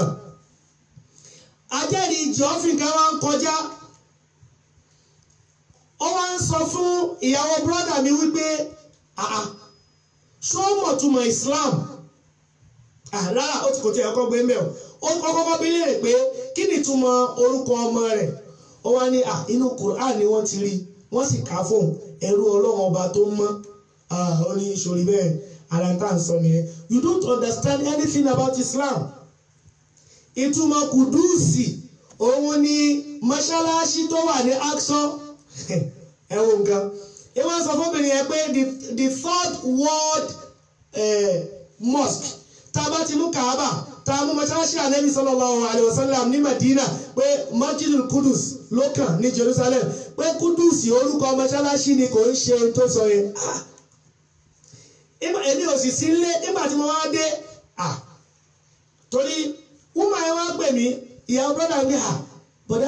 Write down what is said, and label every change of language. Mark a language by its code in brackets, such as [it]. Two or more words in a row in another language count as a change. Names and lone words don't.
[yo] Ajẹ́rìí jọ́fìn kan wá ń kọjá ó wá ń sọ fún ìyàwó brọ́dà mi wípé ṣó mọ̀ túmọ̀ Islam rárá ó ti kò tí ẹ kọ́ gbé mẹ́ ó kọ́kọ́ bí léèrè pé kí ni túmọ̀ orúkọ ọmọ rẹ̀ ó wá ní inú Quran ni wọ́n ti rí wọ́n sì kà fóun ẹrú Ọlọ́run ọba tó mọ́ ó ní ìṣòrí bẹ́ẹ̀ aláǹtà ń sọ nìyẹn. [en] You don't understand anything about Islam. [yo] Ìtumọ̀ Kùdùsì òun ni mọ́ṣáláṣí tó wà ní Aqsa ẹ̀wọ̀n nǹkan. Ìwọ́n sọ fọ́bìnrin yẹn pé [en] the third world mosque [yo] tá a bá ti mú Kaaba tá a mú mọ́ṣáláṣí Ànábì [ar] صلى الله عليه وسلم [yo] ní Madina pé Masjidul Qudus ló kàn ní Jerusalem pé Kùdùsì orúkọ mọ́ṣáláṣí ni kò ń ṣe tó sọ yẹn. Èmi ò sì sí ilé nígbà tí mo wá dé torí woman ẹ wá pè mí ìyàwó brother mi bọ̀dá